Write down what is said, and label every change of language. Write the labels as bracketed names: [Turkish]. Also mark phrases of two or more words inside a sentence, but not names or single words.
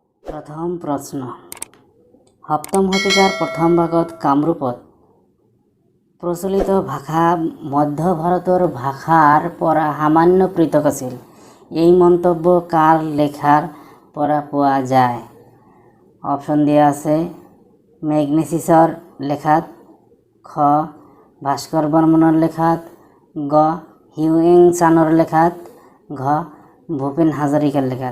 [Assamese] প্ৰথম প্ৰশ্ন সপ্তম শতিকাৰ প্ৰথম ভাগত কামৰূপত প্ৰচলিত ভাষা মধ্য ভাৰতৰ ভাষাৰ পৰা সামান্য পৃথক আছিল। এই মন্তব্য কাৰ লেখাৰ পৰা পোৱা যায়? অপশ্যন দিয়া আছে মেগনেচিছৰ লেখাত, খ ভাস্কৰ বৰ্মনৰ লেখাত, গ হিউয়েন চানৰ লেখাত, ঘ ভূপেন হাজৰিকাৰ লেখাত।